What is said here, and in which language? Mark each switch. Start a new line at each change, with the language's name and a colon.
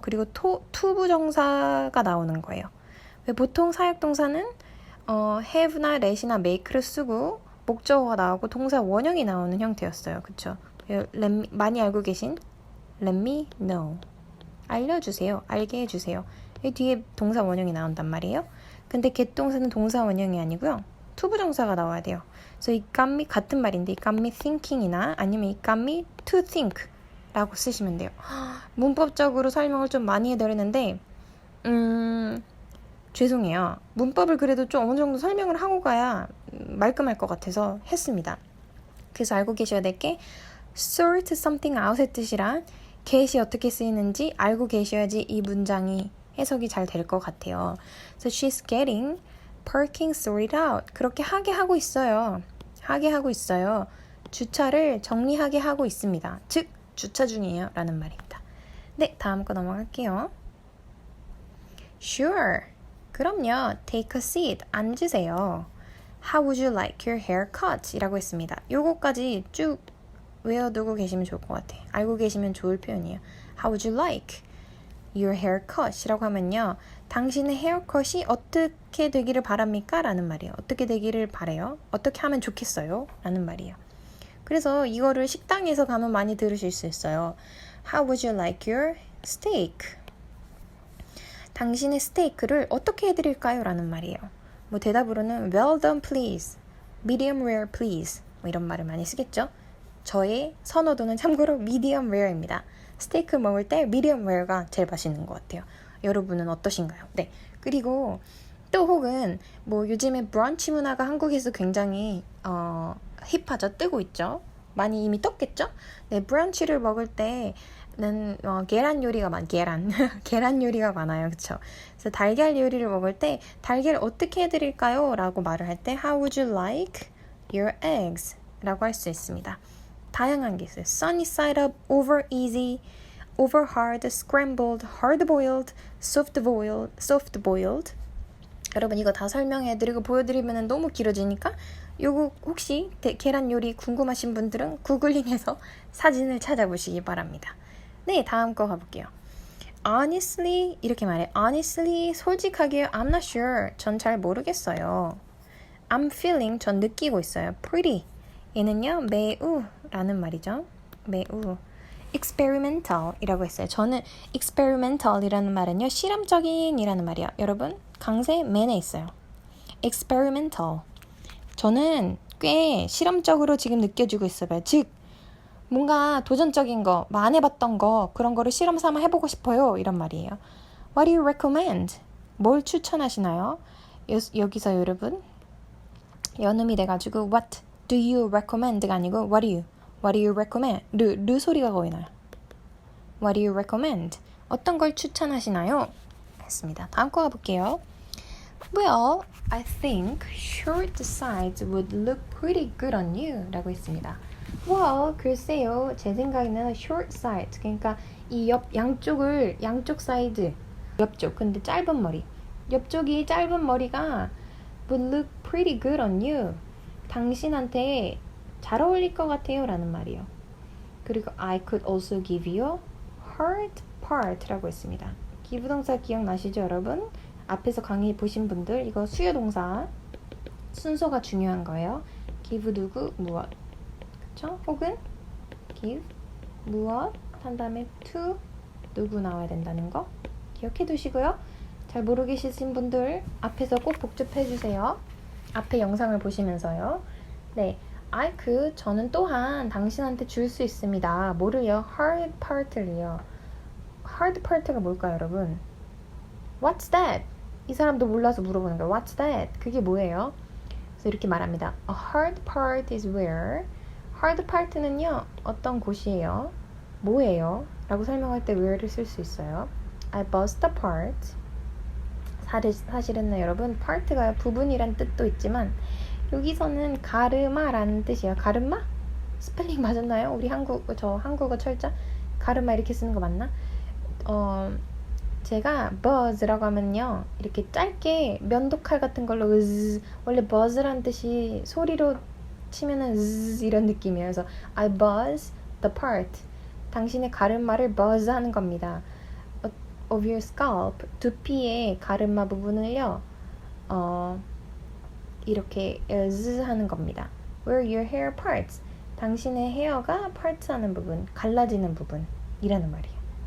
Korean: 그리고 to 부정사가 나오는 거예요. 왜 보통 사역동사는 have나 let이나 make를 쓰고 목적어가 나오고 동사 원형이 나오는 형태였어요. 그쵸? 많이 알고 계신
English: let me know,
Korean: 알려주세요, 알게 해주세요. 이 뒤에 동사 원형이 나온단 말이에요. 근데 get 동사는 동사 원형이 아니고요. to 부정사가 나와야 돼요. 그래서 it got me 같은 말인데
English: it got me thinking
Korean: 이나 아니면
English: it got me to think
Korean: 라고 쓰시면 돼요. 문법적으로 설명을 좀 많이 해드렸는데 죄송해요. 문법을 그래도 좀 어느 정도 설명을 하고 가야 말끔할 것 같아서 했습니다. 그래서 알고 계셔야 될 게 sort something out의 뜻이란 get이 어떻게 쓰이는지 알고 계셔야지 이 문장이 해석이 잘 될 것 같아요.
English: So she's getting parking sorted out.
Korean: 그렇게 하게 하고 있어요. 하게 하고 있어요. 주차를 정리하게 하고 있습니다. 즉 주차 중이에요 라는 말입니다. 네, 다음 거 넘어갈게요.
English: Sure.
Korean: 그럼요.
English: Take a seat.
Korean: 앉으세요.
English: How would you like your hair cut?
Korean: 이라고 했습니다. 요거까지 쭉 외워두고 계시면 좋을 것 같아요. 알고 계시면 좋을 표현이에요.
English: How would you like your hair cut?
Korean: 이라고 하면요. 당신의 헤어컷이 어떻게 되기를 바랍니까? 라는 말이에요. 어떻게 되기를 바래요? 어떻게 하면 좋겠어요? 라는 말이에요. 그래서 이거를 식당에서 가면 많이 들으실 수 있어요.
English: How would you like your steak?
Korean: 당신의 스테이크를 어떻게 해드릴까요? 라는 말이에요. 뭐 대답으로는
English: well done please, medium rare please
Korean: 뭐 이런 말을 많이 쓰겠죠. 저의 선호도는 참고로 medium rare입니다. 스테이크 먹을 때 medium rare가 제일 맛있는 것 같아요. 여러분은 어떠신가요? 네. 그리고 또 혹은 뭐 요즘에 브런치 문화가 한국에서 굉장히 힙하죠. 뜨고 있죠. 많이 이미 떴겠죠? 네, 브런치를 먹을 때는 계란 요리가 계란 요리가 많아요. 그쵸? 그래서 달걀 요리를 먹을 때 달걀 어떻게 해드릴까요? 라고 말을 할 때
English: How would you like your eggs?
Korean: 라고 할 수 있습니다. 다양한 게 있어요.
English: Sunny side up, over easy, over hard, scrambled, hard boiled, soft boiled.
Korean: 여러분 이거 다 설명해드리고 보여드리면 너무 길어지니까 요거 혹시 계란 요리 궁금하신 분들은 구글링해서 사진을 찾아보시기 바랍니다. 네, 다음 거 가볼게요. Honestly 이렇게 말해.
English: Honestly
Korean: 솔직하게
English: I'm not sure.
Korean: 전 잘 모르겠어요.
English: I'm feeling
Korean: 전 느끼고 있어요. Pretty 얘는요 매우 라는 말이죠. 매우 experimental 이라고 했어요. 저는 experimental 이라는 말은요 실험적인 이라는 말이에요. 여러분 강세 맨에 있어요. experimental 저는 꽤 실험적으로 지금 느껴지고 있어요. 즉 뭔가 도전적인 거, 안 해봤던 거 그런 거를 실험 삼아 해보고 싶어요 이런 말이에요.
English: What do you recommend?
Korean: 뭘 추천하시나요? 여기서 여러분 연음이 돼가지고
English: What do you recommend
Korean: 가 아니고
English: What do you recommend?
Korean: 르 소리가 거의 나요.
English: What do you recommend?
Korean: 어떤 걸 추천하시나요? 했습니다. 다음 거 가볼게요.
English: Well, I think short sides would look pretty good on you
Korean: 라고 했습니다.
English: Well,
Korean: 글쎄요. 제 생각에는 short side 그러니까 이 양쪽 사이드 옆쪽 근데 짧은 머리 옆쪽이 짧은 머리가
English: would look pretty good on you
Korean: 당신한테 잘 어울릴 것 같아요 라는 말이에요. 그리고
English: I could also give you hard part
Korean: 라고 했습니다. 기부동사 기억나시죠 여러분? 앞에서 강의 보신 분들 이거 수요동사 순서가 중요한 거예요. give 누구 무엇 그쵸? 혹은 give 무엇 한 다음에 to 누구 나와야 된다는 거 기억해 두시고요. 잘 모르겠으신 분들 앞에서 꼭 복습해 주세요. 앞에 영상을 보시면서요. 네,
English: I could
Korean: 저는 또한 당신한테 줄 수 있습니다. 뭐를요? hard part를요. hard part가 뭘까요 여러분?
English: What's that?
Korean: 이 사람도 몰라서 물어보는 거예요.
English: What's that?
Korean: 그게 뭐예요? 그래서 이렇게 말합니다.
English: A hard part is where hard part는요.
Korean: 어떤 곳이에요? 뭐예요? 라고 설명할 때 where를 쓸 수 있어요.
English: I bust a part.
Korean: 사실은 여러분 part가 부분이란 뜻도 있지만 여기서는 가르마라는 뜻이에요. 가르마? 스펠링 맞았나요? 우리 한국어 철자? 가르마 이렇게 쓰는 거 맞나? 제가 buzz라고 하면요, 이렇게 짧게 면도칼 같은 걸로 원래 buzz란 뜻이 소리로 치면은 이런 느낌이에요.
English: 그래서 I buzz the part.
Korean: 당신의 가르마를 buzz 하는 겁니다.
English: Of your scalp.
Korean: 두피의 가르마 부분을요, 이렇게 하는 겁니다.
English: Where your hair parts.
Korean: 당신의 헤어가 parts 하는 부분, 갈라지는 부분이라는 말이에요.